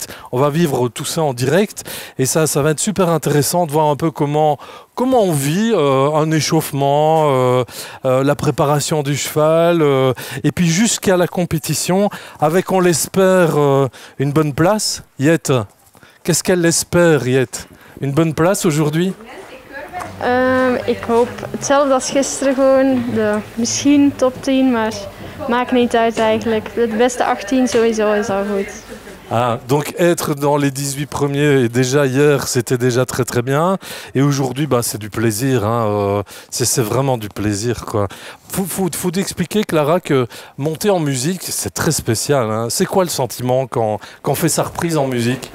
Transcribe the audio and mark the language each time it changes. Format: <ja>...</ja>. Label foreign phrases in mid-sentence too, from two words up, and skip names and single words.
<fr>On va vivre tout ça en direct. Et ça va être super intéressant de voir un peu comment on vit un échauffement, la préparation du cheval, et puis jusqu'à la compétition, avec, on l'espère, une bonne place. Jet, qu'est-ce qu'elle espère, Jet? Une bonne place aujourd'hui?</fr> <nl>Ik hoop hetzelfde als gisteren gewoon. Misschien top 10, maar maakt niet uit eigenlijk. De beste 18 sowieso is al goed.</nl> <fr>Ah, donc être dans les 18 premiers, et déjà hier c'était déjà très très bien, et aujourd'hui c'est du plaisir, hein, c'est vraiment du plaisir, quoi. Faut expliquer, Clara, que monter en musique c'est très spécial, hein. C'est quoi le sentiment quand on fait sa reprise en musique?</fr>